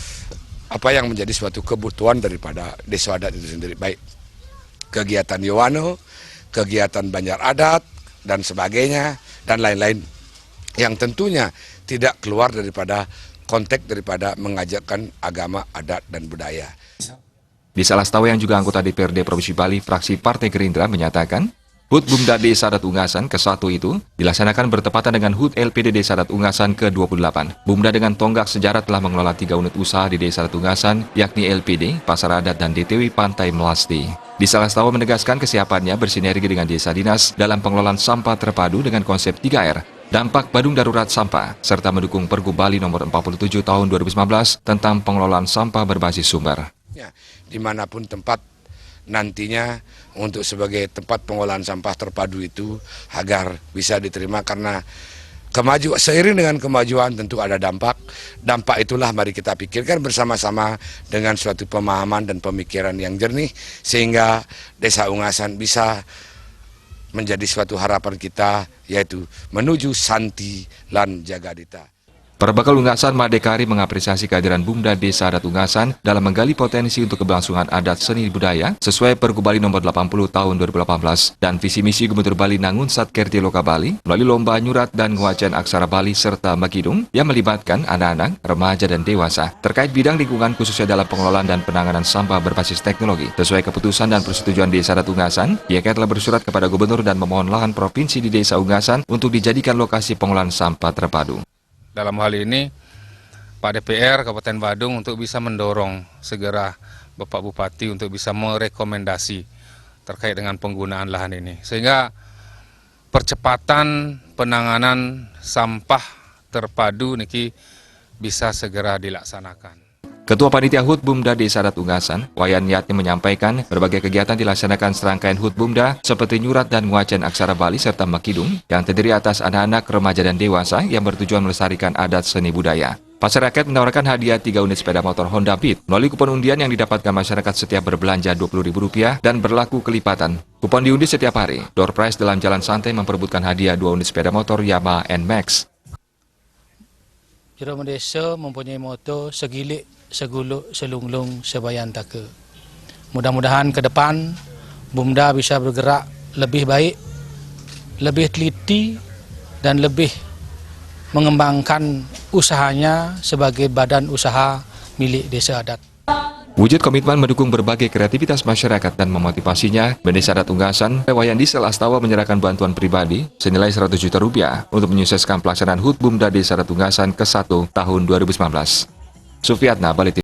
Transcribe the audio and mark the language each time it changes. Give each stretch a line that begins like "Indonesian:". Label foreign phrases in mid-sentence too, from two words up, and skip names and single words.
Indonesian: apa yang menjadi suatu kebutuhan daripada desa adat itu sendiri, baik kegiatan Yoano, kegiatan Banjar Adat dan sebagainya dan lain-lain yang tentunya tidak keluar daripada konteks daripada mengajarkan agama, adat, dan budaya. Disel Astawa yang juga anggota DPRD Provinsi Bali, fraksi Partai Gerindra menyatakan, HUT Bumda Desa Adat Unggasan ke-1 itu dilaksanakan bertepatan dengan HUT LPD Desa Adat Unggasan ke-28. Bumda dengan tonggak sejarah telah mengelola 3 unit usaha di Desa Adat Unggasan, yakni LPD, Pasar Adat, dan DTW Pantai Melasti. Disel Astawa menegaskan kesiapannya bersinergi dengan desa dinas dalam pengelolaan sampah terpadu dengan konsep 3R, dampak Badung Darurat Sampah, serta mendukung Pergub Bali nomor 47 tahun 2019 tentang pengelolaan sampah berbasis sumber. Ya, dimanapun tempat nantinya untuk sebagai tempat pengolahan sampah terpadu itu agar bisa diterima karena seiring dengan kemajuan tentu ada dampak. Dampak itulah mari kita pikirkan bersama-sama dengan suatu pemahaman dan pemikiran yang jernih sehingga Desa Unggasan bisa menjadi suatu harapan kita, yaitu menuju Santi lan Jagadita. Perbakal Unggasan Madekari mengapresiasi kehadiran Bumda Desa Adat Unggasan dalam menggali potensi untuk keberlangsungan adat seni budaya sesuai Pergub Bali nomor 80 tahun 2018 dan visi misi Gubernur Bali Nangun Satkerti Loka Bali melalui lomba nyurat dan nguacan aksara Bali serta Magidung yang melibatkan anak-anak, remaja, dan dewasa terkait bidang lingkungan khususnya dalam pengelolaan dan penanganan sampah berbasis teknologi. Sesuai keputusan dan persetujuan Desa Adat Unggasan, pihaknya telah bersurat kepada Gubernur dan memohon lahan provinsi di Desa Unggasan untuk dijadikan lokasi pengolahan sampah terpadu. Dalam hal ini, Pak DPR Kabupaten Badung untuk bisa mendorong segera Bapak Bupati untuk bisa merekomendasi terkait dengan penggunaan lahan ini. Sehingga percepatan penanganan sampah terpadu niki bisa segera dilaksanakan. Ketua Panitia HUT Bumda Desa Adat Unggasan, Wayan Yatni menyampaikan berbagai kegiatan dilaksanakan serangkaian HUT Bumda seperti nyurat dan nguacan aksara Bali serta Makidung yang terdiri atas anak-anak, remaja, dan dewasa yang bertujuan melestarikan adat seni budaya. Pasar Rakyat menawarkan hadiah 3 unit sepeda motor Honda Beat melalui kupon undian yang didapatkan masyarakat setiap berbelanja Rp20.000 dan berlaku kelipatan. Kupon diundi setiap hari. Door prize dalam Jalan Santai memperebutkan hadiah 2 unit sepeda motor Yamaha NMAX. Jero Bendesa mempunyai moto
Balinese: segilik, seguluk, selunglung, sebayan taka.
Indonesian: Mudah-mudahan ke depan Bumda bisa bergerak lebih baik, lebih teliti dan lebih mengembangkan usahanya sebagai badan usaha milik Desa Adat. Wujud komitmen mendukung berbagai kreativitas masyarakat dan memotivasinya, Bendesa Adat Unggasan, Wayan Disel Astawa menyerahkan bantuan pribadi senilai Rp100 juta untuk menyukseskan pelaksanaan HUT Bumda Desa Adat Unggasan ke-1 tahun 2019. Sufiatna, Bali.